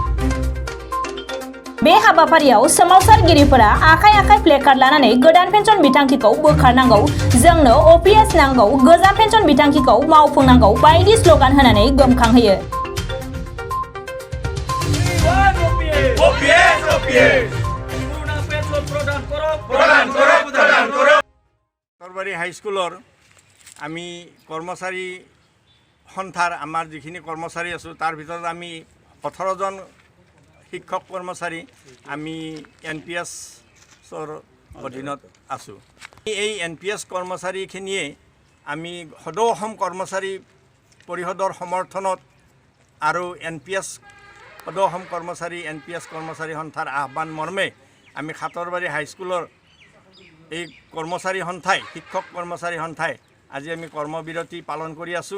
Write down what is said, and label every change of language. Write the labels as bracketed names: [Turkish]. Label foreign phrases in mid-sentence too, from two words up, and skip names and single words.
[Bodo] बे हाबाफारियाव सोमावसारगिरिफोरा आखाइ आखाइ प्लेकार्ड लानानै गोदान पेन्सन बिथांखिखौ बोखारनांगौ, जोंनो OPS नांगौ, गोजाम पेन्सन बिथांखिखौ मावफुंनांगौ बायदि स्ल'गान होनानै गोमखांहोयो। [Assamese] ওপিএস ওপিএস পুরোনা পেনশন প্রদান করো প্রদান করো প্রদান করো কাটৰবাৰী হাইস্কুলৰ আমি কৰ্মচাৰী সন্থাৰ আমাৰ যিখিনি কৰ্মচাৰী আছোঁ তাৰ ভিতৰত আমি 18 জন শিক্ষক কৰ্মচাৰী আমি NPSৰ অধীনত আছোঁ। এই NPS কৰ্মচাৰীখিনিয়ে আমি সদৌ অসম কৰ্মচাৰী পৰিষদৰ সমৰ্থনত আৰু সদৌ অসম NPS কৰ্মচাৰী সন্থাৰ আহ্বান মৰ্মে আমি কাটৰবাৰী হাইস্কুলৰ এই কৰ্মচাৰী সন্থাই শিক্ষক কৰ্মচাৰী সন্থাই আজি আমি কৰ্মবিৰতি পালন কৰি আছোঁ।